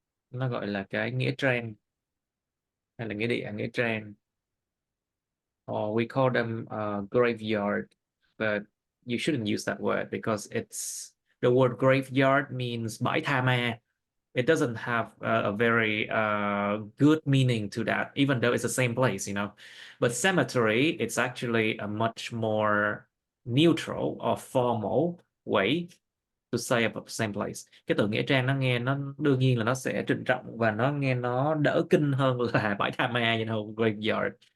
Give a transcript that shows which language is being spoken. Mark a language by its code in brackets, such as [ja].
[vi] Nó gọi là cái nghĩa trang hay là nghĩa địa, nghĩa trang. [en] Or we call them graveyard, but you shouldn't use that word because it's the word graveyard means [vi] bãi tha ma. [en] It doesn't have a very good meaning to that, even though it's the same place, you know. But cemetery, it's actually a much more neutral or formal way to say about the same place. [vi] Cái từ nghĩa trang nó nghe nó đương nhiên là nó sẽ trịnh trọng và nó nghe nó đỡ kinh hơn là bãi tha ma, [en] you know, graveyard.